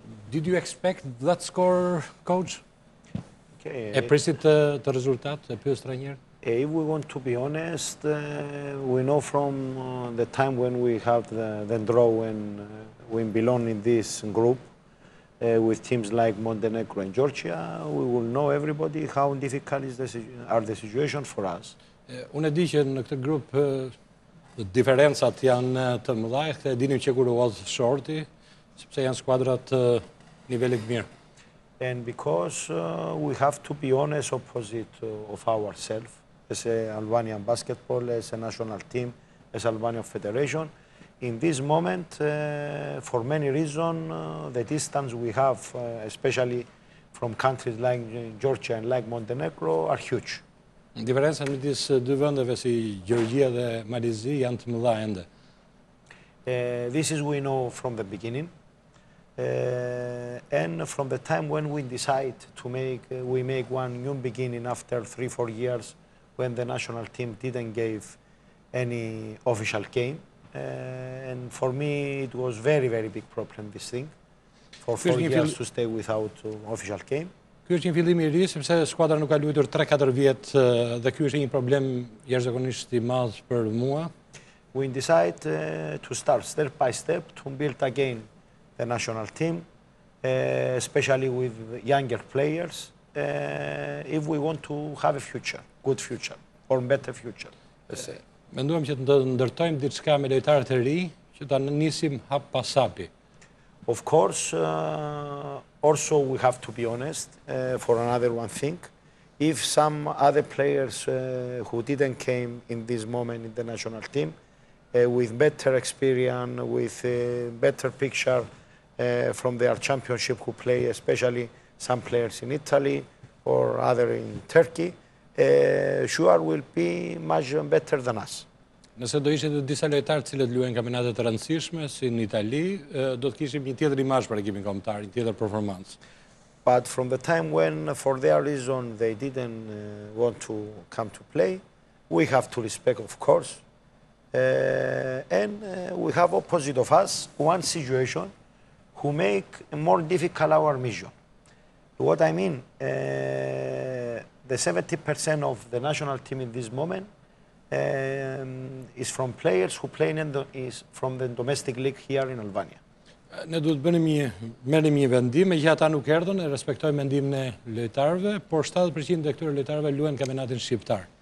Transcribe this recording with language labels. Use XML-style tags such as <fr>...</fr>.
<en>Did you expect that score, coach?</en> <sq>E prisit të rezultat, e pyes trajner?</sq> <en>If we want to be honest, we know from the time when we have the draw and we belong in this group with teams like Montenegro and Georgia, we will know everybody how difficult are the situation for us.</en> <sq>Unë e di që në këtë grup diferencat janë të mëdha, e dinim që kur u hodh shorti, sepse janë skuadrat nivelit mirë.</sq> <en>And because we have to be honest opposite of ourselves, as Albanian basketball, as a national team, as Albanian Federation. In this moment, for many reasons, the distance we have, especially from countries like Georgia and like Montenegro, are huge.</en> <sq>Diferencat midis dy vendeve si Gjergjia dhe Malizi janë të mëdha ende.</sq> <en>This is we know from the beginning. And from the time when we decide to make one new beginning after 3-4 years, when the national team didn't give any official game. And for me, it was very, very big problem, this thing, for 4 years to stay without official game.</en> <sq>Ky është një fillim i ri, sepse skuadra nuk ka luajtur 3-4 vjet dhe ky është një problem jashtëzakonisht i madh për mua.</sq> <en>We decide to start step by step to build again the national team, especially with younger players, if we want to have a future, good future, or better future, let's say.</en> <sq>Menduam që të ndërtojmë diçka me lojtarët e ri, që ta nisim hap pas hapi.</sq> <en>Of course, also we have to be honest for another one thing. If some other players who didn't came in this moment in the national team, with better experience, with a better picture from their championship who play, especially some players in Italy or other in Turkey, sure will be much better than us.</en> <sq>Nëse do ishte disa lojtarë cilët luajnë kampionate të rëndësishme, si në Itali, do të kishim një tjetër imazh për ekipin kombëtar, një tjetër performancë.</sq> <en>But from the time when, for their reason, they didn't want to come to play, we have to respect, of course. And we have opposite of us one situation who make more difficult our mission. What I mean, the 70% of the national team in this moment is from players who play is from the domestic league here in Albania.</en> <sq>Ne duhet merrim një vendim, me që ata nuk erdhën, e respektojmë mendimin e lojtarëve, por 70% e këtyre lojtarëve luajnë kampionatin shqiptar.</sq>